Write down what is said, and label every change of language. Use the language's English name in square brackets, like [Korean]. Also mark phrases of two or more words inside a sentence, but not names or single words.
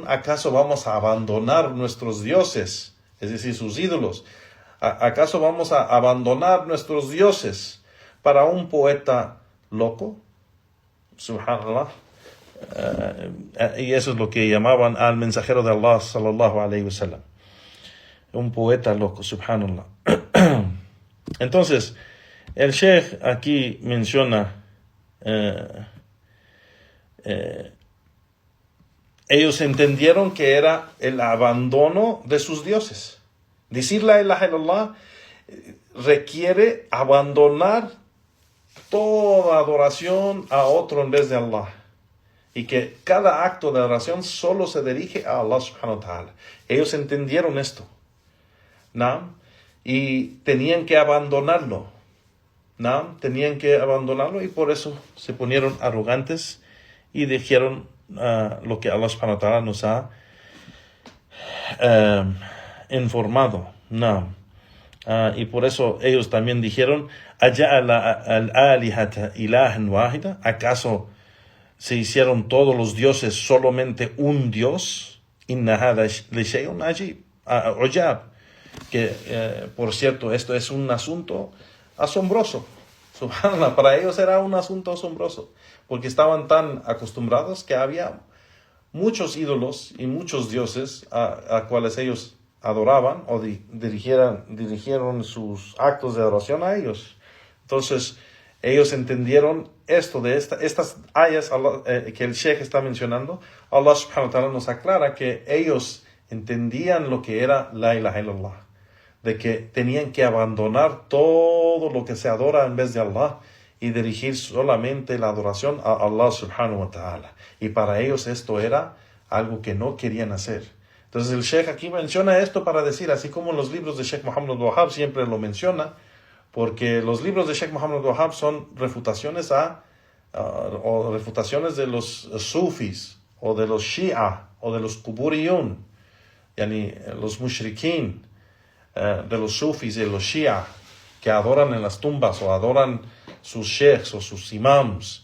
[Spanish] ¿Acaso vamos a abandonar nuestros dioses, es decir, sus ídolos? ¿Acaso vamos a abandonar nuestros dioses para un poeta loco? Subhanallah. Y eso es lo que llamaban al mensajero de Allah [Arabic] صلى الله عليه وسلم, [Spanish] un poeta loco. Subhanallah. Entonces, el Sheikh aquí menciona, ellos entendieron que era el abandono de sus dioses. Decir [Arabic] لا إله إلا الله [Spanish] requiere abandonar toda adoración a otro en vez de Allah, y que cada acto de adoración solo se dirige a Allah [Arabic] سبحانه وتعالى. [Spanish] Ellos entendieron esto, ¿no? Y tenían que abandonarlo, ¿no? Tenían que abandonarlo, y por eso se ponieron arrogantes y dijeron lo que Allah [Arabic] سبحانه وتعالى [Spanish] nos ha informado, ¿no? Y por eso ellos también dijeron: [Arabic] ¿أجعل الآلهة إلها واحدا? [Spanish] ¿Acaso se hicieron todos los dioses solamente un Dios? [Arabic] إن هذا لشيء عجاب. [Spanish] Que, por cierto, esto es un asunto asombroso. Subhanallah, para ellos era un asunto asombroso, porque estaban tan acostumbrados que había muchos ídolos y muchos dioses a cuales ellos adoraban o dirigieron sus actos de adoración a ellos. Entonces, ellos entendieron esto de estas ayas que el Sheikh está mencionando. Allah [Arabic] سبحانه وتعالى [Spanish] nos aclara que ellos entendían lo que era [Arabic] لا إله إلا الله, [Spanish] de que tenían que abandonar todo lo que se adora en vez de Allah y dirigir solamente la adoración a Allah [Arabic] سبحانه وتعالى. [Spanish] Y para ellos esto era algo que no querían hacer. Entonces el Sheikh aquí menciona esto para decir, así como los libros de Sheikh Muhammad al-Wahhab siempre lo menciona, porque los libros de Sheikh Muhammad al-Wahhab son refutaciones o refutaciones de los sufis, o de los shia, o de los kuburiyun, yani los mushrikin, de los sufis y los shia, que adoran en las tumbas o adoran sus sheikhs o sus imams.